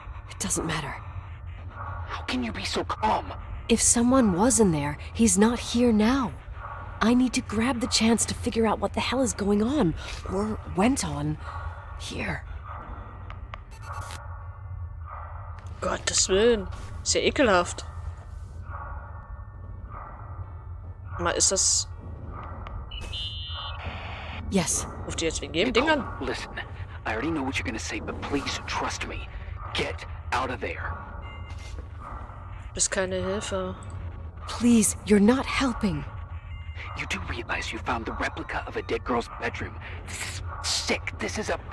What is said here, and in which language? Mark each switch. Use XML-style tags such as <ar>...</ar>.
<en>It doesn't matter. How can you be so calm? If someone was in there, he's not here now. I need to grab the chance to figure out what the hell is going on, or went on, here.</en> <de>Gottes Willen. Ist ja ekelhaft. Mal, ist das...</de> <en>Yes.</en> <de>Ruft ihr jetzt wegen jedem Ding an?</de> <en>Listen, I already know what you're gonna say, but please trust me. Get out of there.</en> <de>Bist keine Hilfe.</de> <en>Please, you're not helping. You do realize you found the replica of a dead girl's bedroom. This is sick. This is</en>